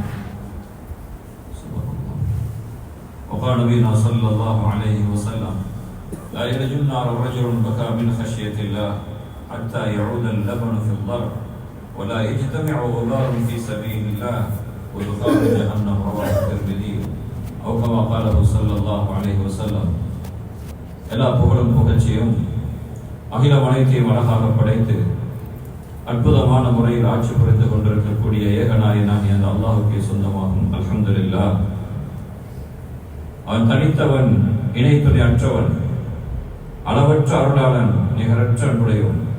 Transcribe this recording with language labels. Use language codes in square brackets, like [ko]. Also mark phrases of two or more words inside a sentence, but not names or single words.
[ar] وقال نبينا صلى الله عليه وسلم: لا يلج النار رجل بكى من خشية الله حتى يعود اللبن في الضرع ولا يجتمع غبار في سبيل الله ودخان جهنم. رواه الترمذي أو كما قاله صلى الله عليه وسلم. [ta] எல்லா புகழும் புகழ்ச்சியும் அகிலம் அனைத்தையும் அழகாக படைத்து அற்புதமான முறையில் ஆட்சி புரிந்து கொண்டிருக்கக்கூடிய ஏகநாயனாகிய அந்த அல்லாஹுக்கே சொந்தமாகும். அல்ஹம்துலில்லாஹ். அவன் தனித்தவன், இணைப்பதை அற்றவன், அளவற்ற அருளாளன், நிகரற்ற அன்புடையவன்.